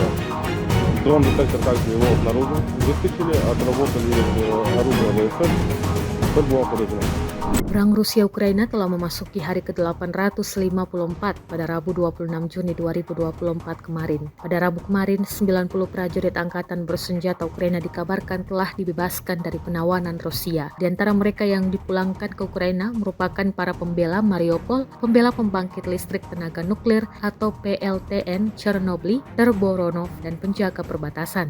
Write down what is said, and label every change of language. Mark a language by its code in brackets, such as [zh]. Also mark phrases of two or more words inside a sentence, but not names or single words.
[ru] Дрон-детектор также его обнаружил. Выскочили, отработали оружие ВСС. Все было подозрено. [id] Perang Rusia-Ukraina telah memasuki hari ke-854 pada Rabu 26 Juni 2024 kemarin. Pada Rabu kemarin, 90 prajurit Angkatan Bersenjata Ukraina dikabarkan telah dibebaskan dari penawanan Rusia. Di antara mereka yang dipulangkan ke Ukraina merupakan para pembela Mariupol, pembela pembangkit listrik tenaga nuklir atau PLTN Chernobyl, Terboronov, dan penjaga perbatasan.